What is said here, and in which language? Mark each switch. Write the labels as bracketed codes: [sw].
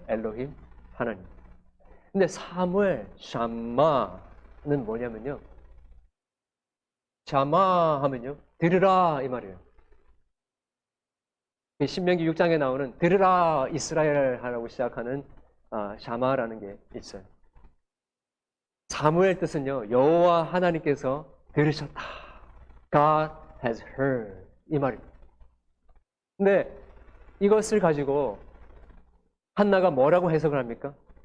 [ko] 엘로힘, 하나님. 근데 사무엘, 샴마는 뭐냐면요, 샤마 하면요, 들으라 이 말이에요. 신명기 6장에 나오는 들으라 이스라엘 하라고 시작하는 샤마라는 게 있어요. 사무엘 뜻은요, 여호와 하나님께서 들으셨다. [en] God has heard [ko] 이 말입니다. 근데 이것을 가지고 한나가 뭐라고 해석을 합니까?